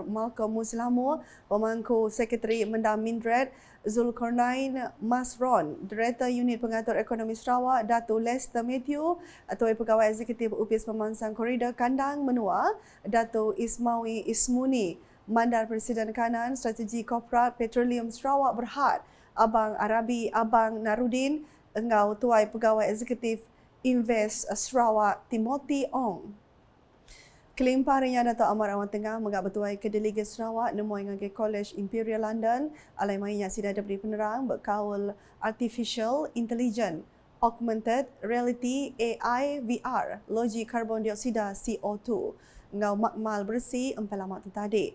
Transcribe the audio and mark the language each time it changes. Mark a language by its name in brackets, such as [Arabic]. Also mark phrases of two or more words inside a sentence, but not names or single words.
[Iban] Malcolm Muslamur, Pemangku Sekretari Mendah Mindred Zulkarnain Masron, Director Unit Pengatur Ekonomi Sarawak Dato' Lester Matthew, Tuai Pegawai Eksekutif UPIS Pemansang Koridor Kandang Menua Dato' Ismawi Ismuni, Mandar Presiden Kanan Strategi Korporat Petroleum Sarawak Berhad Abang Arabi Abang Narudin engau Tuai Pegawai Eksekutif Invest Sarawak Timothy Ong. Kelimpah harinya Dato' Amar Awal Tengah menggak bertuai ke Delegate Sarawak nemuai ngagai College Imperial London alai mainnya sida diberi penerang berkaul [English] Artificial Intelligence, Augmented Reality AI VR, [Iban] Logi Karbon Dioksida CO2 ngau makmal bersih empalamak tadi.